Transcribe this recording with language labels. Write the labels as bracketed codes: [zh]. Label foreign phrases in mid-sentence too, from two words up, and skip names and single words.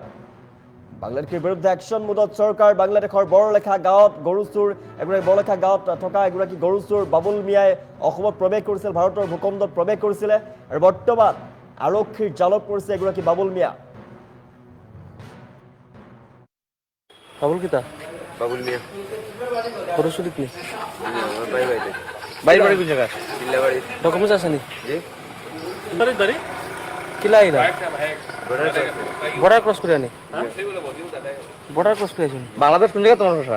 [as] বাংলাদেশৰ বিৰুদ্ধে একশ্যন মুডত চৰকাৰ। বাংলাদেশৰ বৰলেখা গাঁৱত গৰু চুৰ, বৰলেখা গাঁৱত থকা এগৰাকী গৰু চুৰ বাবুল মিয়াই অসমত প্ৰৱেশ কৰিছিল, ভাৰতৰ ভূখণ্ডত প্ৰৱেশ কৰিছিলে, আৰু বৰ্তমান আৰক্ষীৰ জালত পৰিছে এগৰাকী বাবুল মিয়া। [syl] বাবুল কিতা বাবুল মিয়া গরু চুরি কি আমার ভাই বাড়িতে বাড়ি বাড়ি কোন জায়গা চিল্লা বাড়ি ডকুমেন্টস আছে নি জি কিলা আইরা বর্ডার [en] border cross [syl] করে আনি [en] border cross [syl] করে আইছেন বাংলাদেশ কোন জায়গা তোমার ভাষা